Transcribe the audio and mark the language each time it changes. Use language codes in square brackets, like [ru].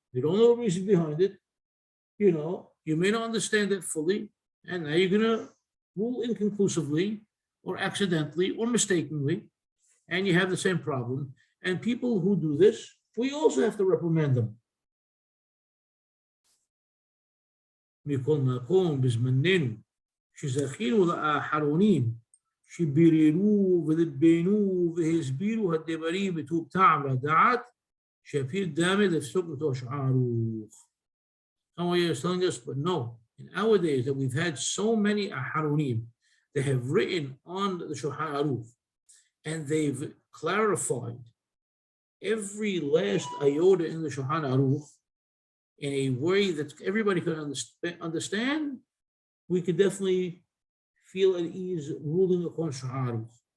[en] You don't know the reason behind it. You know, you may not understand it fully, and now you're going to rule inconclusively or accidentally or mistakenly, and you have the same problem. And people who do this, we also have to reprimand them. [he] מכל מקום בזמננו שזכינו לאחרונים שביררו ולבנו והסבירו הדברים בטוב טעם ודעת שאפילו דמה לפסוק מתוך שולחן ערוך. [en] Someone is telling us, but no, in our days that we've had so many Aharonim that have written on the Shulchan Aruch, and they've clarified every last iota in the Shulchan Aruch in a way that everybody can understand, we could definitely feel at ease ruling upon Shulchan Aruch.